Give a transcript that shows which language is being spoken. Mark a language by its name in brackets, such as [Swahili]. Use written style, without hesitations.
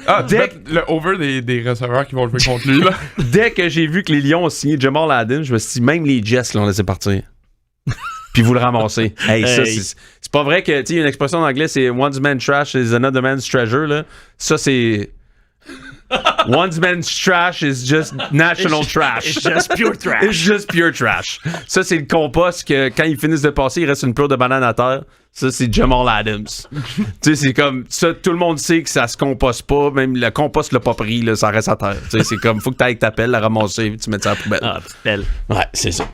[French] Ah, tu Dès, mets le over des receveurs qui vont jouer contre lui, là. dès que j'ai vu que les Lions ont signé Jamal Adams, je me suis dit, même les Jets l'ont laissé partir. Puis vous le ramassez. Hey, ça, Hey. c'est pas vrai que, tu sais, il y a une expression en anglais, c'est [English] one's man trash is another man's treasure, [French] là. Ça, c'est... [English] One's man's trash is just national trash. It's just pure trash. It's just pure trash. [French] Ça, c'est le compost que quand ils finissent de passer, il reste une pleure de banane à terre. Ça, c'est Jamal Adams. Tu sais, c'est comme ça, tout le monde sait que ça se composte pas. Même le compost l'a pas pris, là, ça reste à terre. Tu sais, c'est comme, faut que t'ailles avec ta pelle, la ramasser, tu mets ça à la poubelle. Ah, belle. Ouais, c'est ça.